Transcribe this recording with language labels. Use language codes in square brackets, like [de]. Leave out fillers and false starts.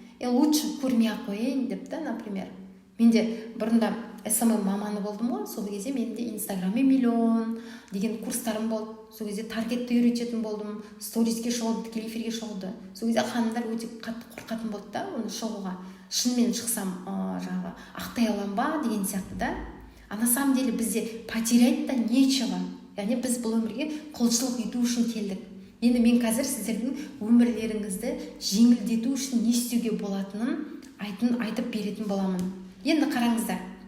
[ru] Лучше [kk] көрмей-ақ қояйын деп та, [ru] например. [kk] Менде бұрында СММ маманы болдым ғой, сол кезде менде Инстаграме миллион деген курстарым болды. Сол кезде таргетті үйрететін болдым, сториске шығуды, тікелей эфирге шығуды. Сол кезде ханымдар өте қатты қорқатын болды да, оны шығуға. Шынымен шықсам, жаңағы ақтай алам ба деген сияқты да. [ru] А на самом деле [kk] бізде [ru] потерять-то нечего. [kk] Яғни біз бұл өмірге құлшылық ету үшін келдік. Енді мен қазір сіздердің өмірлеріңізді жеңілдету үшін не істеуге болатынын айтып беретін боламын. Енді қараңыздар.